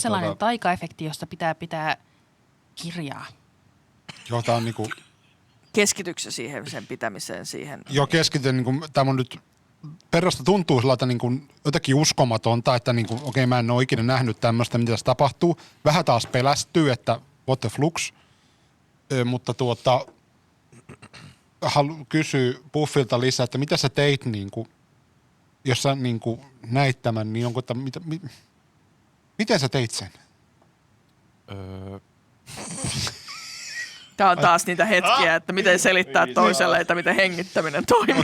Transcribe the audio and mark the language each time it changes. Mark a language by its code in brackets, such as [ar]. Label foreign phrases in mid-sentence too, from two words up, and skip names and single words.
[fi] taas sellainen taikaefekti, josta pitää kirjaa. Joo, tää on niinku, Keskityksä siihen sen pitämiseen siihen. joo keskityn, niinku, tämä on nyt, Perrasta tuntuu sellaista niinku, jotenkin uskomatonta, että niinku, okei, mä en ole ikinä nähnyt tämmöistä, mitä tässä tapahtuu. Vähän taas pelästyy, että [en] what the flux, [fi] mutta kysyy Buffilta lisää, että mitä sä teit, niinku, jos sä niinku, näit tämän, niin onko miten sä teit sen? Tämä on taas niitä hetkiä, että miten selittää toiselle, että miten hengittäminen toimii.